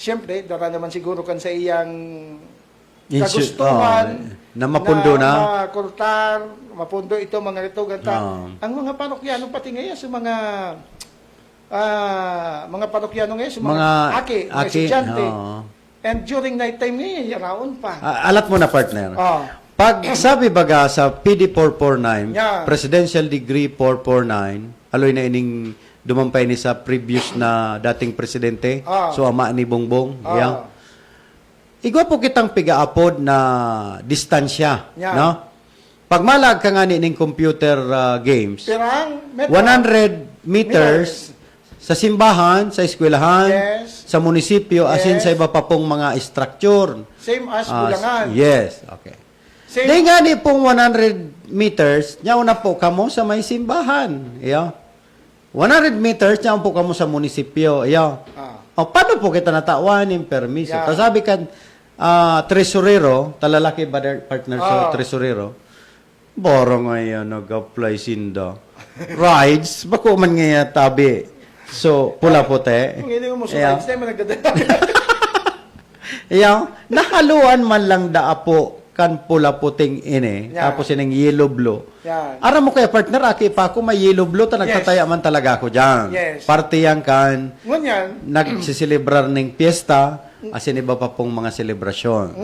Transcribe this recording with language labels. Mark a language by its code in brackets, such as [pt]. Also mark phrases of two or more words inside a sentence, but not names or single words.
[bik] Siyempre, dara naman siguro kan sa iyang Insu- kagustuhan na mapundo na. makultar, mapundo ito mga ito ganta. Ah. Ang mga parokyano pati ngayon sa mga parokyano ngayon sa mga, Mga aki, aki, estudyante. oo. [en] And during night time [bik] ngayon, yaraon pa. Alat mo na partner. Oh. Pag sabi baga sa PD 449, [en] Yeah. Presidential Degree 449, [bik] aloy na ining dumampay ni sa previous na dating presidente, Ah. so ama ni Bongbong. Ah. [en] Yeah. [bik] Igwa po kitang pigaapod na distansya, [en] Yeah. [bik] no? Pag malag ka nga ning computer games, Pirang, metro. 100 meters sa simbahan, sa eskwelahan, [en] Yes. [bik] sa munisipyo, asin [en] Yes. [bik] sa iba pa pong mga structure. [en] Same as Ah, [bik] Bulangan. [en] yes, okay. Same. [bik] Di nga ni pong 100 meters, nyaw na po kamo sa may simbahan. Iya. 100 meters, nyaw po kamo sa munisipyo. Iya. Ah. O, paano po kita natawan yung permiso? [en] Yeah. [bik] Sabi kan, tresurero, talalaki ba partner sa Ah. tresurero, borong ngayon, nag-apply sinda. Rides, bako man nga tabi. So, pula puti. Kung hindi mo Iya. [en] next time, [bik] nagdadala. Iya, nahaluan man lang daapo kan pula puting ini, [en] Yeah. [bik] tapos ining [en] yellow blue. [bik] Yan. Aram mo kaya partner, aki pa ako may [en] yellow blue, [bik] ta nagtataya man talaga ako dyan. [en] Yes. [bik] Party yan kan, Ngunyan, nagsisilibrar ng piyesta, asin iba pa pong mga selebrasyon.